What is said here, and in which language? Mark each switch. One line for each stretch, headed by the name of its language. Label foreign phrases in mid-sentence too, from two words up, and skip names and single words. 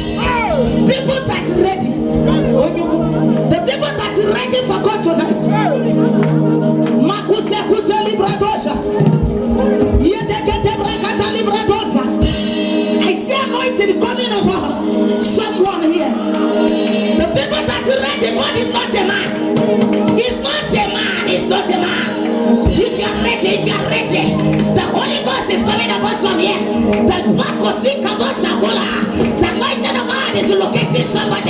English: People that are ready. The people that are ready for God tonight. Makuse kute libradosha. Yedekete brakata libradosha. I see anointing coming over someone here. The people that are ready, God is not a man. He's not a man. He's not a man. If you are ready, the Holy Ghost is coming upon some here. The anointing of God is locating somebody.